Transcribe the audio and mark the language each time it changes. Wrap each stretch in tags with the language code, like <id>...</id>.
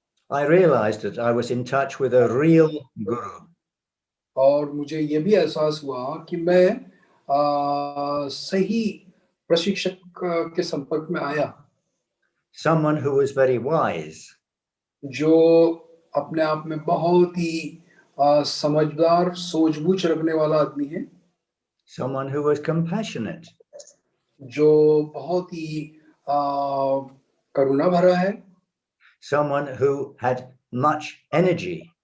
<en>I realized that I was in touch with a real guru.</en> <hi>और मुझे ये भी एहसास हुआ कि मैं सही प्रशिक्षक के संपर्क में आया।</hi> <en>Someone who was very wise.</en> <hi>जो अपने आप में बहुत ही समझदार, सूझबूझ रखने वाला आदमी है।</hi> <en>Someone who was compassionate.</en> <hi>जो बहुत ही करुणा भरा है।</hi> <en>Someone who had much energy.</en>